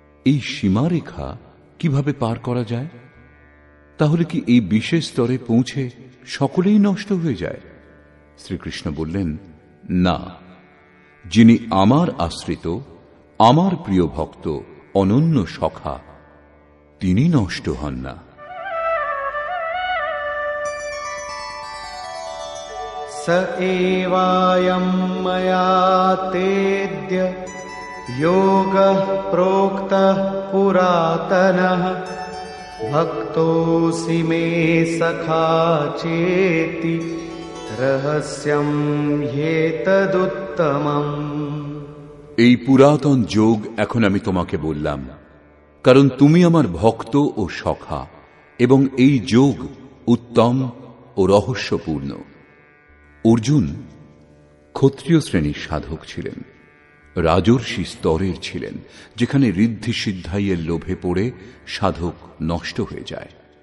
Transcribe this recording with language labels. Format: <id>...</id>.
<bn>এই সীমারেখা কিভাবে পার করা যায়? তাহলে কি এই বিশেষ স্তরে পৌঁছে সকলেই নষ্ট হয়ে যায়? শ্রীকৃষ্ণ বললেন, না, যিনি আমার আশ্রিত, আমার প্রিয় ভক্ত, অনন্য সখা, তিনি নষ্ট হন না।</bn> <sa>स एवायं मया तेद्य योगः प्रोक्तः पुरातनः भक्तोऽसि मे सखा चेति रहस्यं ह्येतदुत्तमम्।</sa> <bn>এই পুরাতন যোগ এখন আমি তোমাকে বললাম, কারণ তুমি আমার ভক্ত ও সখা, এবং এই যোগ উত্তম ও রহস্যপূর্ণ। অর্জুন ক্ষত্রিয় শ্রেণীর সাধক ছিলেন, রাজর্ষি স্তরের ছিলেন, যেখানে ঋদ্ধি সিদ্ধাইয়ের লোভে পড়ে সাধক নষ্ট হয়ে যায়।</bn>